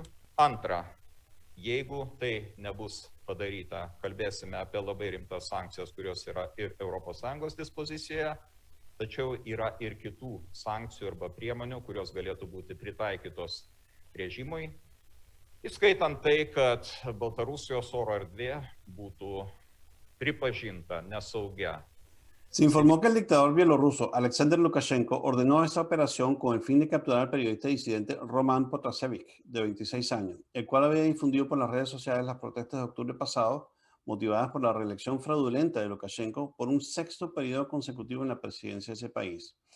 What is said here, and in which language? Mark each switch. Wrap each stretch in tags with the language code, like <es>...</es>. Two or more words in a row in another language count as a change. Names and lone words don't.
<lt>Antra, jeigu tai nebus padaryta, kalbėsime apie labai rimtas sankcijas, kurios yra ir ES dispozicijoje, tačiau yra ir kitų sankcijų arba priemonių, kurios galėtų būti pritaikytos režimui, įskaitant tai, kad Baltarusijos oro erdvė būtų pripažinta nesaugia.</lt> <es>Se informó que el dictador bielorruso Alexander Lukashenko ordenó esa operación con el fin de capturar al periodista disidente Roman Protasevich, de 26 años, el cual había difundido por las redes sociales las protestas de octubre pasado, motivadas por la reelección fraudulenta de Lukashenko por un sexto periodo consecutivo en la presidencia de ese país.</es>